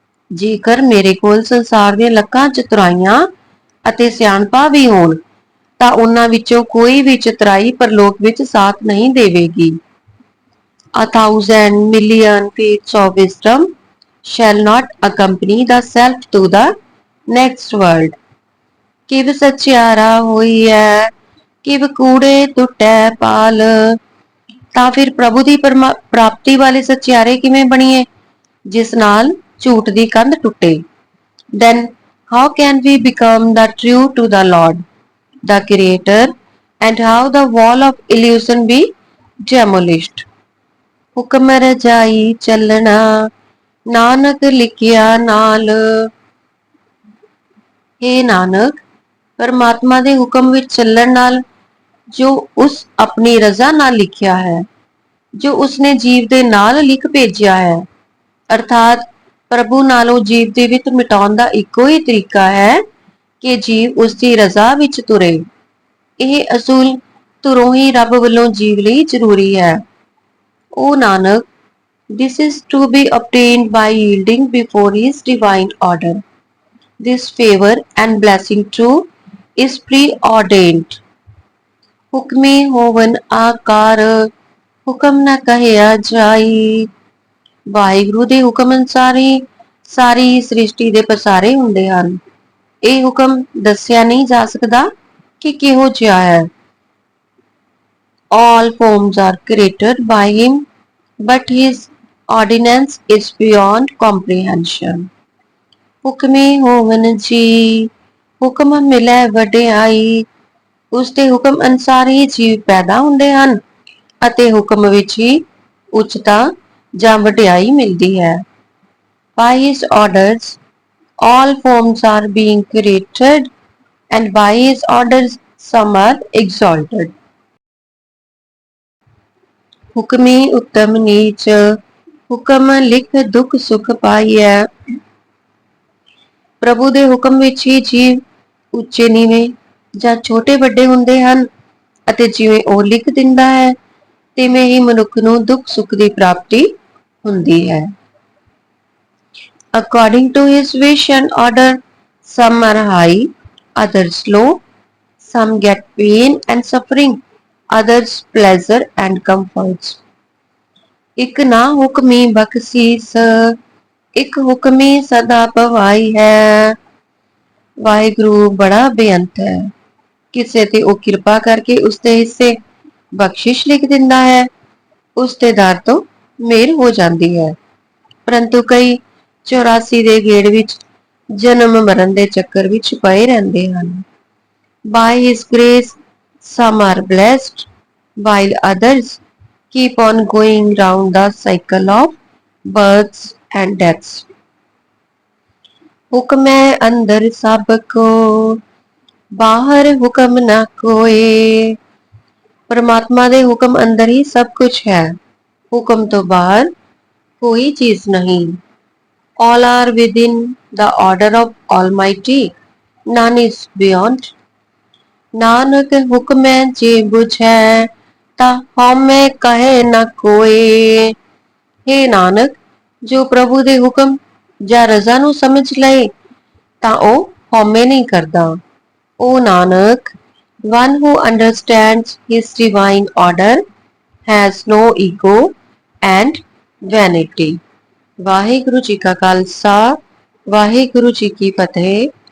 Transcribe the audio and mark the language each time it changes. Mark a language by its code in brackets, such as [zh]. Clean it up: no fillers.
[pa] ਜੇਕਰ ਮੇਰੇ ਕੋਲ ਸੰਸਾਰ ਦੀਆਂ ਲੱਖਾਂ ਚਤੁਰਾਈਆਂ ਅਤੇ ਸਿਆਣਪਾਂ ਵੀ ਹੋਣ ਤਾਂ ਉਹਨਾਂ ਵਿੱਚੋਂ ਕੋਈ ਵੀ ਚਤੁਰਾਈ ਪਰਲੋਕ ਵਿੱਚ ਸਾਥ ਨਹੀਂ ਦੇਵੇਗੀ। [en] A thousand million feet of wisdom shall not accompany the self to the next world। [pa] ਕਿਵ ਸਚਿਆਰਾ ਹੋਈ ਹੈ, ਕਿਵ ਕੂੜੇ ਟੁੱਟੈ ਪਾਲ। ਤਾਂ ਫਿਰ ਪ੍ਰਭੂ ਦੀ ਪ੍ਰਾਪਤੀ ਵਾਲੇ ਸਚਿਆਰੇ ਕਿਵੇਂ ਬਣੀਏ, ਜਿਸ ਨਾਲ ਝੂਠ ਦੀ ਕੰਧ ਟੁੱਟੇ। [en] Then how can we become the true to the Lord, the Creator, and how the wall of illusion be demolished। [pa] ਹੁਕਮ ਰਜਾਈ ਚੱਲਣਾ, ਨਾਨਕ ਲਿਖਿਆ ਨਾਲ। हे ਨਾਨਕ, परमात्मा ਦੇ ਹੁਕਮ ਵਿੱਚ ਚੱਲਣ ਨਾਲ ਜੋ ਉਸ ਆਪਣੀ ਰਜ਼ਾ ਨਾਲ ਲਿਖਿਆ ਹੈ, ਜੋ ਉਸਨੇ ਜੀਵ ਦੇ ਨਾਲ ਲਿਖ ਭੇਜਿਆ ਹੈ, ਅਰਥਾਤ ਪ੍ਰਭੂ ਨਾਲੋਂ ਜੀਵ ਦੇ ਵਿੱਤ ਮਿਟਾਉਣ ਦਾ ਇੱਕੋ ਹੀ ਤਰੀਕਾ ਹੈ ਕਿ ਜੀਵ ਉਸ ਦੀ ਰਜ਼ਾ ਵਿੱਚ ਤੁਰੇ। ਇਹ ਅਸੂਲ ਧੁਰੋਂ ਹੀ ਰੱਬ ਵੱਲੋਂ ਜੀਵ ਲਈ ਜ਼ਰੂਰੀ ਹੈ। [en] O Nanak, this is to be obtained by yielding before his divine order। This favor and blessing too is preordained। [pa] ਹੁਕਮੇ ਹੋਵਨ ਆਕਾਰ, ਹੁਕਮ ਨਾ ਕਹਿਆ ਜਾਈ। ਵਾਹਿਗੁਰੂ ਦੇ ਹੁਕਮ ਅਨੁਸਾਰ ਹੀ ਸਾਰੀ ਸ੍ਰਿਸ਼ਟੀ ਦੇ ਪਸਾਰੇ ਹੁੰਦੇ ਹਨ। ਇਹ ਹੁਕਮ ਦੱਸਿਆ ਨਹੀਂ ਜਾ ਸਕਦਾ ਕਿ ਕਿਹੋ ਜਿਹਾ ਹੈ। [en] All forms are created by him, but his ordinance is beyond comprehension। [pa] ਹੁਕਮੇ ਹੋਵਨ ਜੀ, ਹੁਕਮ ਮਿਲੈ ਵਡਿਆਈ। ਉਸਦੇ ਹੁਕਮ ਅਨੁਸਾਰ ਹੀ ਜੀਵ ਪੈਦਾ ਹੁੰਦੇ ਹਨ ਅਤੇ ਹੁਕਮ ਵਿੱਚ ਹੀ ਉੱਚਤਾ ਜਾਂ ਵਡਿਆਈ ਮਿਲਦੀ ਹੈ। [en] By his orders, all forms are being created, and by his orders, some are exalted। [pa] ਹੁਕਮੇ ਉੱਤਮ ਨੀਚ, ਹੁਕਮ ਲਿਖ ਦੁਖ ਸੁਖ ਪਾਈਐ। ਪ੍ਰਭੂ ਦੇ ਹੁਕਮ ਵਿੱਚ ਹੀ ਜੀਵ ਉੱਚੇ ਨੀਵੇਂ ਜਾਂ ਛੋਟੇ ਵੱਡੇ ਹੁੰਦੇ ਹਨ ਅਤੇ ਜਿਵੇਂ ਉਹ ਲਿਖ ਦਿੰਦਾ ਹੈ, ਤਿਵੇਂ ਹੀ ਮਨੁੱਖ ਨੂੰ ਦੁੱਖ ਸੁੱਖ ਦੀ ਪ੍ਰਾਪਤੀ ਹੁੰਦੀ ਹੈ। [en] According to his wish and order, some are high, others low, some get pain and suffering, others pleasure and comforts। [pa] ਇੱਕ ਨਾ ਹੁਕਮੀ ਬਖਸ਼ੀਸ, ਇੱਕ ਹੁਕਮੀ ਸਦਾ ਭਵਾਈ ਹੈ। ਵਾਹਿਗੁਰੂ ਬੜਾ ਬੇਅੰਤ ਹੈ, ਕਿਸੇ ਤੇ ਉਹ ਕਿਰਪਾ ਕਰਕੇ ਉਸਦੇ ਹਿੱਸੇ ਬਖਸ਼ਿਸ਼ ਲਿਖ ਦਿੰਦਾ ਹੈ, ਉਸਦੇ ਦਰ ਤੋਂ ਮਿਹਰ ਹੋ ਜਾਂਦੀ ਹੈ। ਪਰੰਤੂ ਕਈ 84 ਦੇ ਗੇੜ ਵਿੱਚ ਜਨਮ ਮਰਨ ਦੇ ਚੱਕਰ ਵਿੱਚ ਪਏ ਰਹਿੰਦੇ ਹਨ। [en] By his grace, some are blessed, while others keep on going round the cycle of births and deaths। [pa] ਹੁਕਮ ਹੈ ਅੰਦਰ ਸਭ ਕੋ, ਬਾਹਰ ਹੁਕਮ ਨਾ ਕੋਏ। ਪਰਮਾਤਮਾ ਦੇ ਹੁਕਮ ਅੰਦਰ ਹੀ ਸਭ ਕੁਝ ਹੈ, ਹੁਕਮ ਤੋਂ ਬਾਹਰ ਕੋਈ ਚੀਜ਼ ਨਹੀਂ। [en] All are within the order of Almighty, none is beyond। [pa] Nanak ਹੁਕਮੈ ਜੇ ਬੁਝੈ, ਤਾ ਹਉਮੈ ਕਹੈ ਨਾ ਕੋਏ। हे ਨਾਨਕ, ਜੋ ਪ੍ਰਭੂ ਦੇ ਹੁਕਮ ਜਾਂ ਰਜ਼ਾ ਨੂੰ ਸਮਝ ਲਏ ਤਾਂ ਉਹ ਹਉਮੈ ਨਹੀਂ ਕਰਦਾ। [en] O Nanak, one who understands his divine order has no ego and vanity। [pa] Waheguru ji ਕਾ ਖਾਲਸਾ, ਵਾਹਿਗੁਰੂ ਜੀ ਕੀ ਫਤਿਹ।